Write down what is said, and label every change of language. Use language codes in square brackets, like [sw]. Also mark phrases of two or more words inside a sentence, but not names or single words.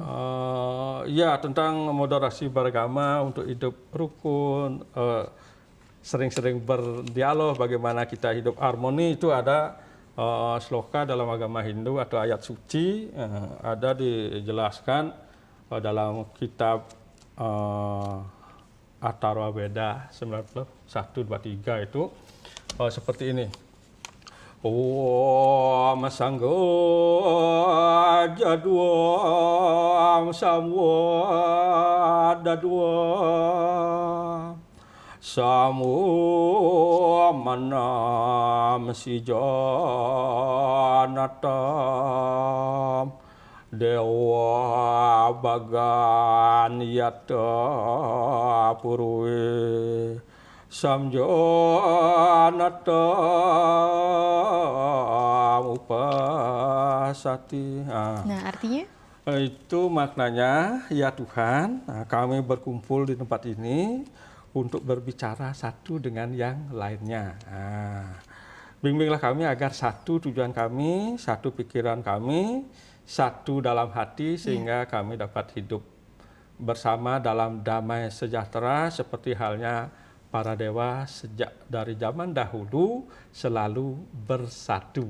[id] Ya, tentang moderasi beragama untuk hidup rukun, sering-sering berdialog, bagaimana kita hidup harmoni, itu ada sloka dalam agama Hindu atau ayat suci, ada dijelaskan dalam kitab Atharva Veda 91-23 itu seperti ini. [sa] Om Sanggo Jadwam Samwadadwam Samu Manam Sijanatam Dewa Bagan Yata Purwe Samjanatam Upasati. [id] Nah, artinya? Itu maknanya, ya Tuhan, kami berkumpul di tempat ini untuk berbicara satu dengan yang lainnya. Bimbinglah kami agar satu tujuan kami, satu pikiran kami, satu dalam hati, sehingga kami dapat hidup bersama dalam damai sejahtera seperti halnya para dewa sejak dari zaman dahulu selalu bersatu.